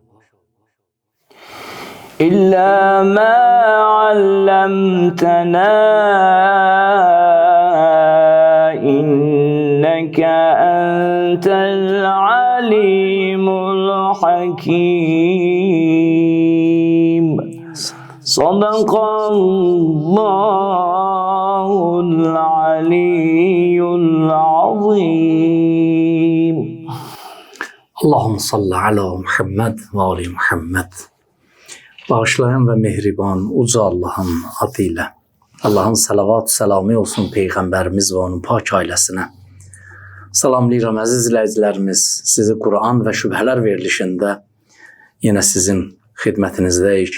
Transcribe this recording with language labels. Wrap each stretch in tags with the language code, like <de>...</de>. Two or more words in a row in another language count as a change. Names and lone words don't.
<ar>إلا ما علمتنا إنك أنت العليم الحكيم. صدق الله العلي العظيم. اللهم صل على محمد وآل محمد.</ar> <az>Bağışlayan ve mehriban uca Allah'ın adıyla. Allah'ın salavat selamı olsun Peyğəmbərimiz ve onun pak ailəsinə. Salamlayıram əziz izləyicilərimiz. Sizi Kur'an ve şübhələr verilişində yine sizin xidmətinizdəyik.</az>